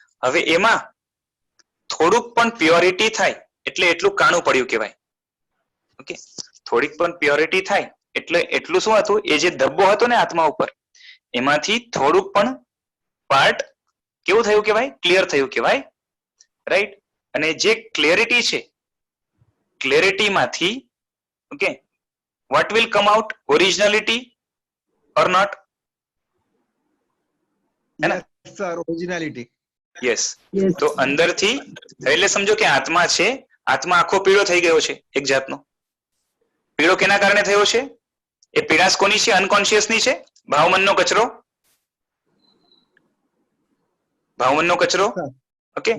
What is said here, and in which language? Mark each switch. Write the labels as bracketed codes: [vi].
[gu] હવે એમાં થોડુંક પણ પ્યોરિટી થાય એટલે એટલું કાણું પડ્યું કહેવાય. ઓકે, થોડીક પણ પ્યોરિટી થાય એટલે એટલું શું હતું, એ જે ધબ્બો હતો ને આત્મા ઉપર, એમાંથી થોડુંક પણ પાર્ટ કેવું થયું કહેવાય, ક્લિયર થયું કહેવાય, રાઈટ. અને જે ક્લેરિટી છે, ક્લેરિટીમાંથી [en] Okay what will come out, originality or not? Sir originality. Yes. Yes. [gu] તો અંદરથી એટલે સમજો કે આત્મા છે, આત્મા આખો પીળો થઈ ગયો છે એક જાતનો. પીળો કેના કારણે થયો છે? એ પીળાશ કોની છે? અનકોન્શિયસ ની છે. ભાવમનનો કચરો, ભાવમનનો કચરો. ઓકે,